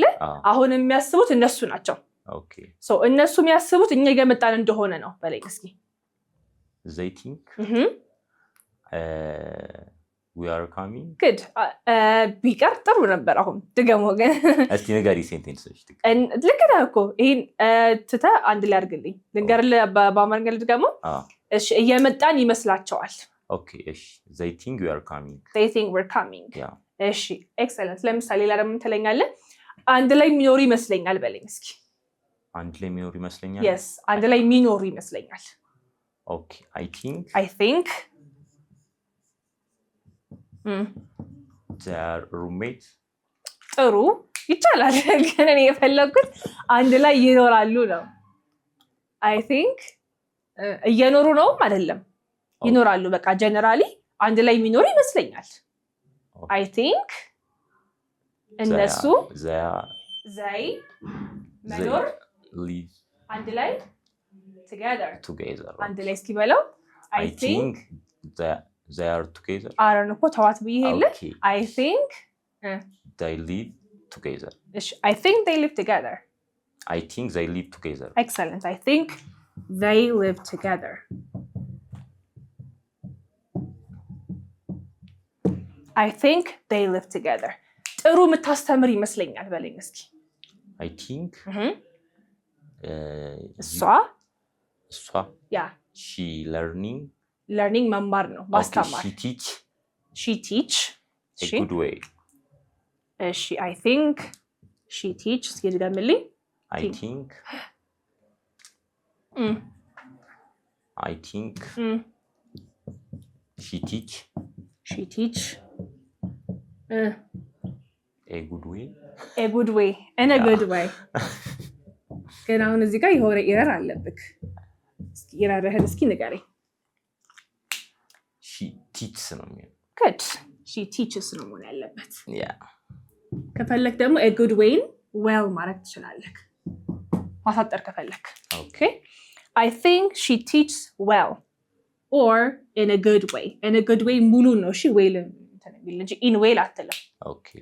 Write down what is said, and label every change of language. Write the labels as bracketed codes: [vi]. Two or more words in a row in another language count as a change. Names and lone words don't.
[am] አሁን የሚያስቡት እነሱ ናቸው። [en] Okay. [am] So እነሱ የሚያስቡት እኛ እየመጣን እንደሆነ ነው በለኝ እስኪ። [en] They think we are coming. Good. [am] ቢቀር ጥሩ ነበር። አሁን ድገሞ ግን እስቲ ንገሪ ሴንቴንሶች ልንገርህ እኮ ይሄን ትተህ አንድ ላይ አድርግልኝ። ልንገርህ በአማርኛ ልድገሞ። እሺ እየመጣን ይመስላቸዋል። [en] Okay. እሺ they think we are coming. They think we're coming. Yeah. [am] እሺ ኤክሰለንት። ለምሳሌ ሌላ ደግሞ ትለኛለህ? አንድ ላይ የሚኖሩ ይመስለኛል በለኝ እስኪ። አንድ ላይ የሚኖሩ ይመስለኛል? Yes, አንድ ላይ የሚኖሩ ይመስለኛል። [en] Okay, I think They are roommates. [am] ጥሩ ይቻላል ግን እኔ የፈለኩት አንድ ላይ ይኖራሉ ነው [en] I think [am] እየኖሩ ነው አይደለም ይኖራሉ በቃ ጀነራሊ አንድ ላይ የሚኖሩ ይመስለኛል [en] I think [am] እነሱ they መኖር [en] live [am] አንድ ላይ together አንድ ላይ እስኪ በለው [en] I think they are together [am] አረን እኮ ተዋት ብዬ ሄለ [en] I think they live together I think they live together I think they live together excellent I think they live together I think they live together [am] ጥሩ የምታስተምር ይመስለኛል በለኝ እስኪ [en] I think [am] እሷ [en] yeah she learning [am] መማር ነው ማስተማር [en] she teach a good way እሺ I think she teach [am] እስኪ ድገምልኝ [en] I think she teach a good way in a good way [am] ግን አሁን እዚህ ጋር የሆነ ኤረር አለብክ እስኪ ኤረርህን እስኪ ንገረኝ [en] she teaches [am] ነው የሚለው [en] good she teaches [am] ነው መሆን ያለበት yeah ከፈለክ ደግሞ a [en] good way well [am] ማለት ትችላለህ ማሳጠር ከፈለክ [en] okay I think she teaches well or in a good way [am] ሙሉ ነው እሺ [en] well እንጂ in well አትልም okay